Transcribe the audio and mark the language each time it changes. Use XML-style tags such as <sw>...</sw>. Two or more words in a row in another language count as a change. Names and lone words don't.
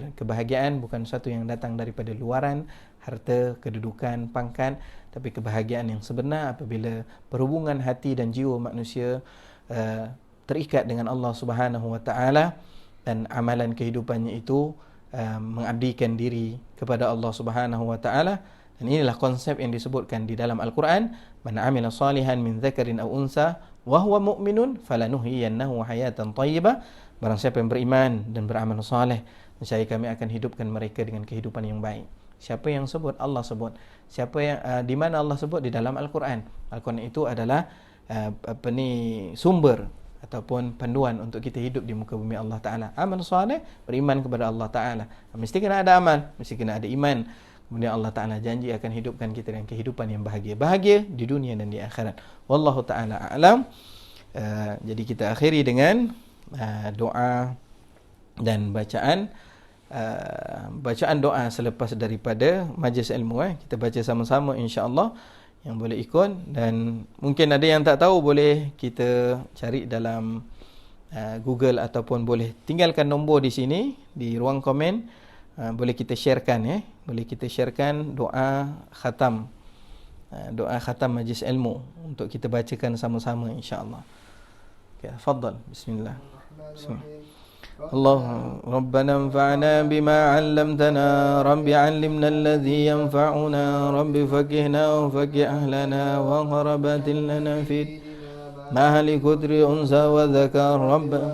<ms>Kebahagiaan bukan satu yang datang daripada luaran, harta, kedudukan, pangkat, tapi kebahagiaan yang sebenar apabila perhubungan hati dan jiwa manusia terikat dengan</ms> <ar>الله سبحانه وتعالى</ar> <ms>dan amalan kehidupannya itu mengabdikan diri kepada</ms> <ar>الله سبحانه وتعالى.</ar> <ms>Dan inilah konsep yang disebutkan di dalam Al-Quran,</ms> <ar>من عمل صالحا من ذكر أو أنثى وهو مؤمن فلنحيينه حياة طيبة.</ar> <ms>Barang siapa yang beriman dan beramal saleh, nescaya kami akan hidupkan mereka dengan kehidupan yang baik. Siapa yang sebut? Allah sebut. Siapa yang di mana Allah sebut? Di dalam Al-Quran. Al-Quran itu adalah sumber ataupun panduan untuk kita hidup di muka bumi</ms> <ar>الله تعالى.</ar> <ms>Amal saleh, beriman kepada</ms> <ar>الله تعالى.</ar> <ms>Mesti kena ada amal, mesti kena ada iman. Kemudian</ms> <ar>الله تعالى</ar> <ms>janji akan hidupkan kita dengan kehidupan yang bahagia. Bahagia di dunia dan di akhirat.</ms> <ar>والله تعالى أعلم.</ar> <ms>Jadi kita akhiri dengan doa dan bacaan doa selepas daripada majlis ilmu. Kita baca sama-sama insya-Allah, yang boleh ikut, dan mungkin ada yang tak tahu boleh kita cari dalam Google ataupun boleh tinggalkan nombor di sini di ruang komen. Boleh kita sharekan, boleh kita sharekan doa khatam majlis ilmu untuk kita bacakan sama-sama insya-Allah.</ms> <ar>Okay, تفضل. بسم الله. الله ربنا انفعنا بما علمتنا رب علمنا الذي ينفعنا رب فقهنا وفقه أهلنا وغربات لنا في مهل كدر أنثى وذكر رب</ar>